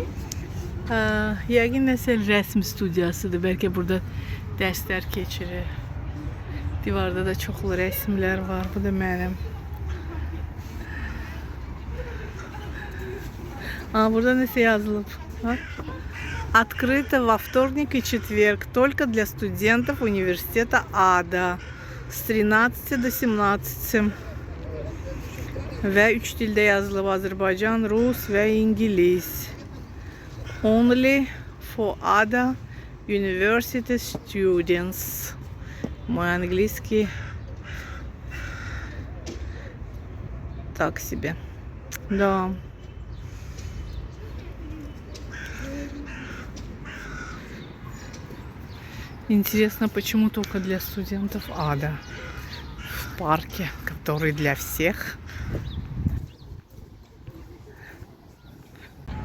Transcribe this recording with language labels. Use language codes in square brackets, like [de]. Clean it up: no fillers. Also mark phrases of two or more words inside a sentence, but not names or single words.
[az] Yəqin nəsə rəsm studiyasıdır. Bəlkə burada dərslər keçirir. Divarda da çoxlu rəsmlər var. Bu da mənim. Burada nəsə yazılıb. [ru] Открыто во вторник и четверг только для студентов университета АДА с 13 до 17. [az] Ve 3 dilde yazılıb: Azərbaycan, Rus ve İngiliz. [en] Only for ADA University students. [ru] Мой английский так себе. Да. Интересно, почему только для студентов АДА в парке, который для всех.